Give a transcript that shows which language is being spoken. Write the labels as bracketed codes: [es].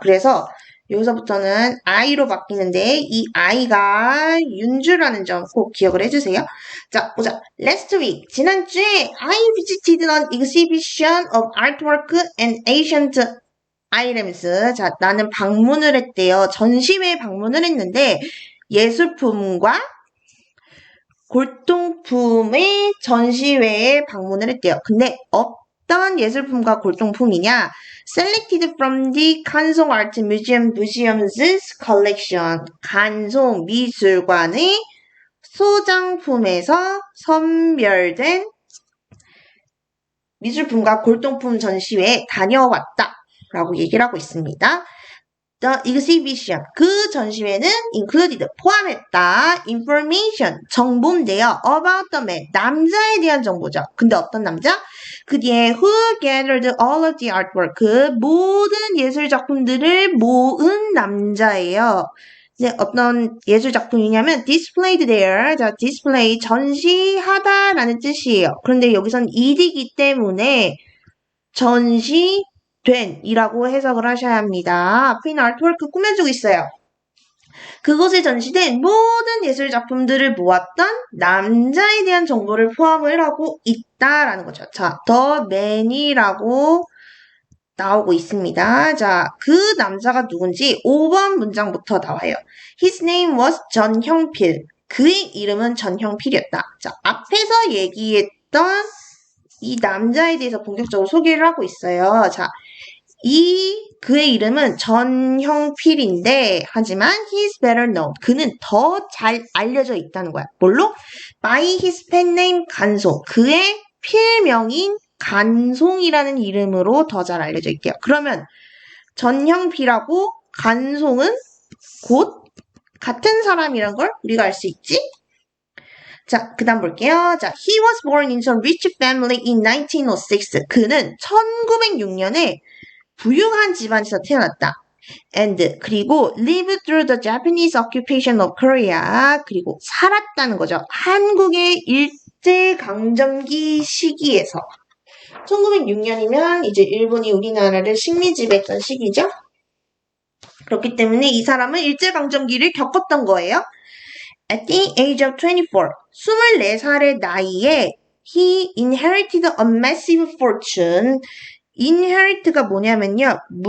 [ko] 그래서 여기서부터는 I로 바뀌는데 이 I가 윤주라는 점 꼭 기억을 해주세요. 자, 보자. [en] Last week, [ko] 지난주에 [en] I visited an exhibition of artwork and ancient items. [ko] 자, 나는 방문을 했대요. 전시회에 방문을 했는데 예술품과 골동품의 전시회에 방문을 했대요. 근데 어떤 예술품과 골동품이냐? [en] Selected from the 간송 Art Museum's collection. [ko] 간송 미술관의 소장품에서 선별된 미술품과 골동품 전시회에 다녀왔다. 라고 얘기를 하고 있습니다. [en] The exhibition, [ko] 그 전시회는 included, 포함했다. [en] information, [ko] 정보인데요. [en] about the man, [ko] 남자에 대한 정보죠. 근데 어떤 남자? 그 뒤에 [en] who gathered all of the artwork, [ko] 그 모든 예술 작품들을 모은 남자예요. 네, 어떤 예술 작품이냐면 [en] displayed there, [ko] 자, display, 전시하다라는 뜻이에요. 그런데 여기선 id이기 때문에 전시된 이라고 해석을 하셔야 합니다. 앞에 있는 아트워크 꾸며주고 있어요. 그곳에 전시된 모든 예술 작품들을 모았던 남자에 대한 정보를 포함을 하고 있다라는 거죠. 자, the man이라고 나오고 있습니다. 자, 그 남자가 누군지 5번 문장부터 나와요. [en] His name was 전형필. [ko] 그의 이름은 전형필이었다. 자, 앞에서 얘기했던 이 남자에 대해서 본격적으로 소개를 하고 있어요. 자, 그의 이름은 전형필인데, 하지만 [en] he's better known. [ko] 그는 더 잘 알려져 있다는 거야. 뭘로? [en] By his pen name 간송. [ko] 그의 필명인 간송이라는 이름으로 더 잘 알려져 있대요. 그러면 전형필하고 간송은 곧 같은 사람이란 걸 우리가 알 수 있지? 자, 그 다음 볼게요. [en] 자, he was born into a rich family in 1906. [ko] 그는 1906년에 부유한 집안에서 태어났다. [en] And, [ko] 그리고 [en] lived through the Japanese occupation of Korea. [ko] 그리고 살았다는 거죠. 한국의 일제강점기 시기에서. 1906년이면 이제 일본이 우리나라를 식민지배했던 시기죠. 그렇기 때문에 이 사람은 일제강점기를 겪었던 거예요. [en] At the age of 24, [ko] 24살의 나이에 [en] he inherited a massive fortune. [ko] inherit가 뭐냐면요.